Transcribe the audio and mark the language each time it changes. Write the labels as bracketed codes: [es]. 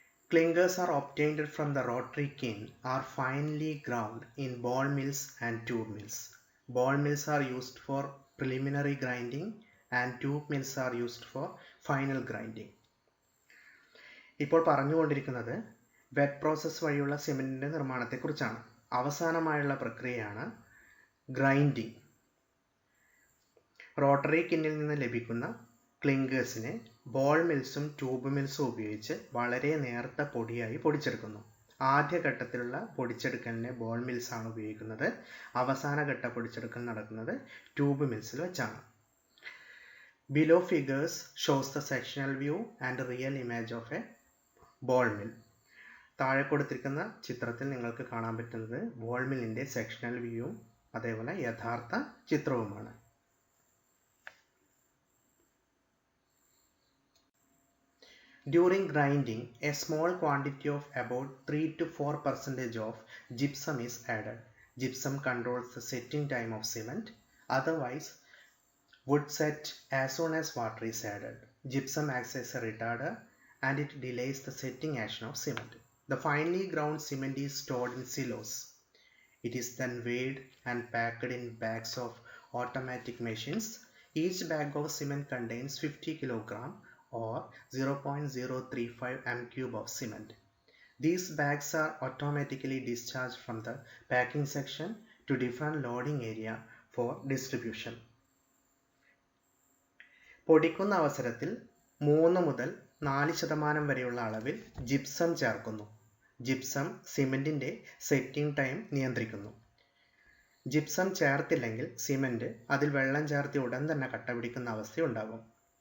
[en] Clinkers are obtained from the rotary kiln are finely ground in ball mills and tube mills. Ball mills are used for preliminary grinding and tube mills are used for final grinding. [ml] ഇപ്പോൾ പറഞ്ഞുകൊണ്ടിരിക്കുന്നത് wet process വഴിയുള്ള സിമെൻറ്റിൻ്റെ നിർമ്മാണത്തെക്കുറിച്ചാണ്. അവസാനമായുള്ള പ്രക്രിയയാണ് grinding. Rotary കിന്നിൽ നിന്ന് ലഭിക്കുന്ന ക്ലിങ്കേഴ്സിനെ ball മിൽസും tube മിൽസും ഉപയോഗിച്ച് വളരെ നേർത്ത പൊടിയായി പൊടിച്ചെടുക്കുന്നു. ആദ്യഘട്ടത്തിലുള്ള പൊടിച്ചെടുക്കലിനെ ball മിൽസാണ് ഉപയോഗിക്കുന്നത്. അവസാന ഘട്ട പൊടിച്ചെടുക്കൽ നടക്കുന്നത് ട്യൂബ് മിൽസിൽ വെച്ചാണ്. [en] Below figures shows the sectional view and real image of a ball mill. [ml] താഴെ കൊടുത്തിരിക്കുന്ന ചിത്രത്തിൽ നിങ്ങൾക്ക് കാണാൻ പറ്റുന്നത് ബോൾ മില്ലിൻ്റെ സെക്ഷണൽ വ്യൂവും അതേപോലെ യഥാർത്ഥ ചിത്രവുമാണ്. [en] During grinding, a small quantity of about 3 to 4% of gypsum is added. Gypsum controls the setting time of cement. Otherwise, would set as soon as water is added. Gypsum acts as a retarder and it delays the setting action of cement. The finely ground cement is stored in silos. It is then weighed and packed in bags of automatic machines. Each bag of cement contains 50 kg or 0.035 m³ of cement. These bags are automatically discharged from the packing section to different loading area for distribution. [ml] പൊടിക്കുന്ന അവസരത്തിൽ 3 മുതൽ 4% വരെയുള്ള അളവിൽ gypsum ചേർക്കുന്നു. Gypsum സിമെന്റിന്റെ setting time നിയന്ത്രിക്കുന്നു. Gypsum ചേർത്തില്ലെങ്കിൽ cement അതിൽ വെള്ളം ചേർത്തി ഉടൻ തന്നെ കട്ട പിടിക്കുന്ന അവസ്ഥയുണ്ടാകും.